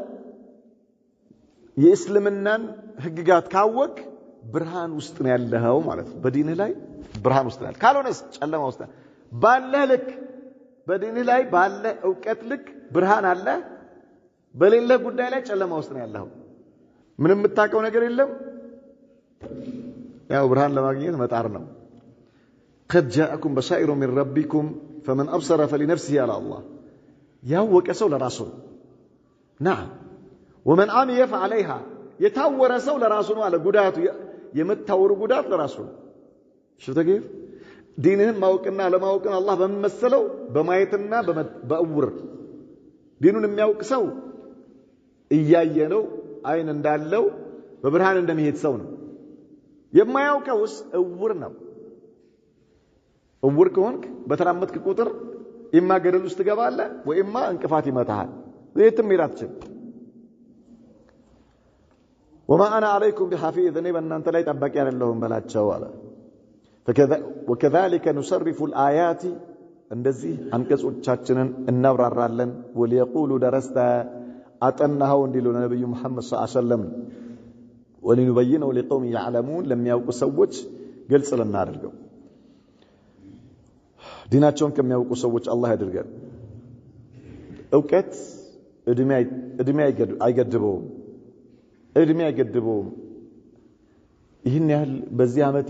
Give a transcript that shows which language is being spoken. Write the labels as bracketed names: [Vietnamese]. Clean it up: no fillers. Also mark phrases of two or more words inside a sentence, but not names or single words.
[Amharic] የእስልምናን ህግጋት ካወቅ ብርሃን ውስጥ ነው ያለኸው ማለት ነው በዲንህ ላይ ብርሃን ውስጥ ነው ካልሆነስ ጨለማ ውስጥ ባለህ ልክ በዲንህ ላይ ባለህ ዕውቀት ልክ ብርሃን አለ በሌለ ጉዳይ ላይ ጨለማ ውስጥ ነው ያለኸው ምንም የምታውቀው ነገር የለም ያው ብርሃን ለማግኘት መጣር ነው [Arabic] قد جاءكم بصائر من ربكم فمن أبصر فلنفسه على الله ያወቀ [Amharic] ሰው ለራሱ [Arabic] نعم ومن عمي فعليها [Amharic] የታወረ ሰው ለራሱ ነው አለ ጉዳቱ የመታወሩ ጉዳት ለራሱ [Arabic] شفت كيف [Amharic] ዲንህን ማወቅና ለማወቅን አላህ በመሰለው በማየትና በእውር ዲኑን የሚያውቅ ሰው እያየ ነው አይን እንዳለው በብርሃን እንደሚሄድ ሰው ነው የማያውቀውስ እውር ነው እውር ከሆንክ በተራመድክ ቁጥር ኢማ ገደል ውስጥ ትገባለህ ወይማ እንቅፋት ይመታሃል የትም ይላትችል [Arabic] وما انا عليكم بحفيظ [Amharic] እኔ በእናንተ ላይ ጠባቂ አይደለሁም በላቸው አለ [Arabic] وكذلك نصرف الآيات [Amharic] እንደዚህ አንቀጾቻችንን እናብራራለን [Arabic] وليقولوا درست [Amharic] አጠናው እንዲሉ ነብዩ መሐመድ [Arabic] صلى الله عليه وسلم ولنبينه لقوم يعلمون [Amharic] ለሚያውቁ ሰዎች ግልጽ ለናደርገው ዲናቸውን ከሚያውቁ ሰዎች አላህ ያድርገን ዕውቀት እድሜ አይገድበውም ይህን ያህል በዚህ አመቴ